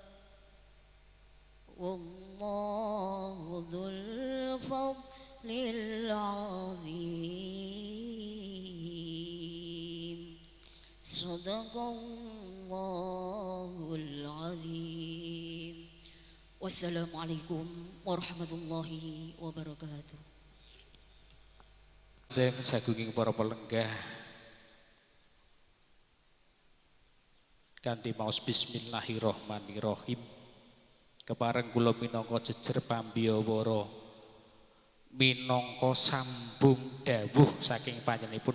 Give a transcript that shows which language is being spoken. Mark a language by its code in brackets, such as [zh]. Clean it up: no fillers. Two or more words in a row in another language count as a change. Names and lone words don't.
[ar] والله ذو الفضل العظيم صدق الله العظيم والسلام عليكم ورحمة الله وبركاته. [jv] Deng sagunging para pelenggah kanthi maos bismillahirrahmanirrahim kepareng kula minangka jejer pambiyawara minangka sambung dawuh saking panjenenganipun